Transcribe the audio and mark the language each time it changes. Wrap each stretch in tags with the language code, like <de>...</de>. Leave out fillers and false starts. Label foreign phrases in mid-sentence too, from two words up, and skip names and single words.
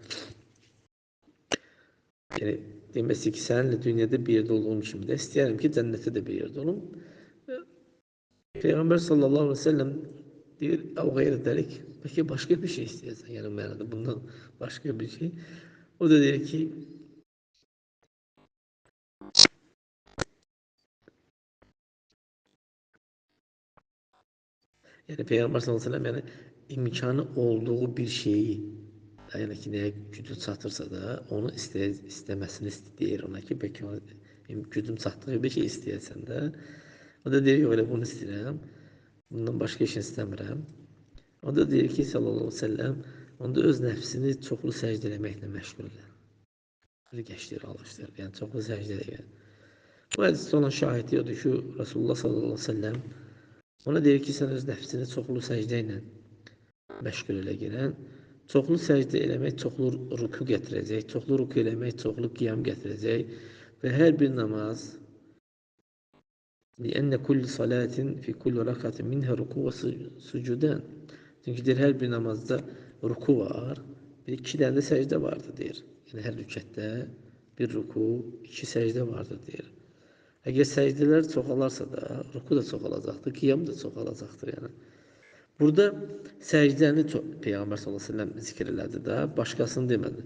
<az>Yəni deməsi ki, səninlə dünyada bir yerdə olduğum kimi də istəyirəm ki, cənnətdə də bir yerdə olum. Peyğəmbər</az> <ar>صلى الله عليه وسلم</ar> <az>deyir, o qeyr edərik, bəlkə başqa bir şey istəyirsən, yəni mənada bundan başqa bir şey. O da deyir ki, yani Peygamber</az> <ar>صلى الله عليه وسلم</ar> <az>yani imkanı olduğu bir şeyi yani ki neye gücü çatırsa da onu istemesini istəyir ona ki belki gücüm çatdığı bir şey istəyəsən də o da deyir ki öyle bunu istəyirəm bundan başka şey istəmirəm. O da deyir ki</az> <ar>صلى الله عليه وسلم</ar> <az>onda öz nəfsini çoxlu səcdə eləməklə məşğul elə. Bir geçtir alıştır yani çoxlu səcdə elə. Bu hədisdə olan şahidi odur ki</az> <ar>رسول الله صلى الله عليه وسلم</ar> <az>ona deyir ki, sən öz nəfsini çoxlu səcdə ilə məşğul elə girən, çoxlu səcdə eləmək çoxlu ruku gətirəcək, çoxlu ruku eləmək çoxlu qiyam gətirəcək və hər bir namaz</az> <ar>لأن كل صلاة في كل ركعة منها ركوع وسجودان.</ar> <az>Çünki deyir, hər bir namazda ruku var, bir iki dənə də səcdə vardır deyir. Yəni hər rükətdə bir ruku, iki səcdə vardır deyir. Əgər səcdələr çoxalarsa da, ruku da çoxalacaqdır, qiyam da çoxalacaqdır yəni. Burada səcdəni Peyğəmbər</az> <ar>صلى الله عليه وسلم</ar> <az>zikr elədi də, başqasını demədi.</az>